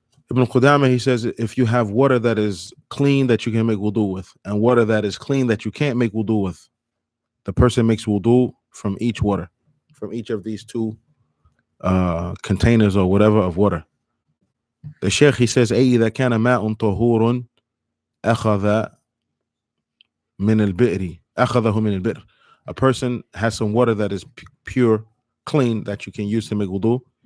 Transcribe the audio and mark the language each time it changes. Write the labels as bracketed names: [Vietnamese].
[English] Ibn Qudama, he says, if you have water that is clean that you can make wudu with, and water that is clean that you can't make wudu with, the person makes wudu from each water, from each of these two containers or whatever of water. The sheikh, he says, [Arabic] إذا كان ماء طهور أخذه من البئر. [English] A person has some water that is pure, clean, that you can use to make wudu.